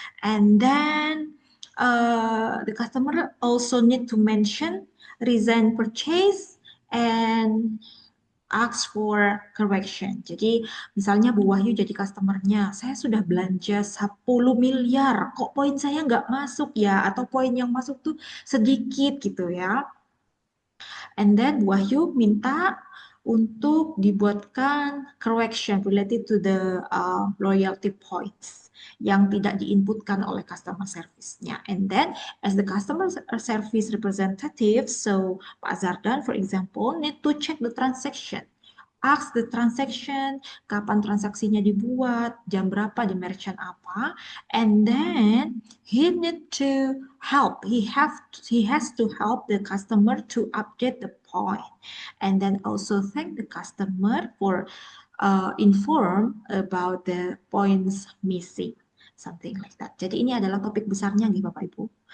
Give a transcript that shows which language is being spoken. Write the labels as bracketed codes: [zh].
[en] And then the customer also need to mention reason purchase and ask for correction. [id] Jadi misalnya Bu Wahyu jadi customernya, saya sudah belanja 10 miliar, kok poin saya nggak masuk ya? Atau poin yang masuk tuh sedikit gitu ya. [en] And then [id] Bu Wahyu minta untuk dibuatkan [en] correction related to the loyalty points [id] yang tidak diinputkan oleh customer service-nya. [en] And then as the customer service representative, so Pak Zardan, for example, need to check the transaction. Ask the transaction, [id] kapan transaksinya dibuat, jam berapa di merchant apa, [en] and then he need to help. He has to help the customer to update the point, and then also thank the customer for inform about the points missing. Something like that. [id] Jadi ini adalah topik besarnya nih Bapak Ibu.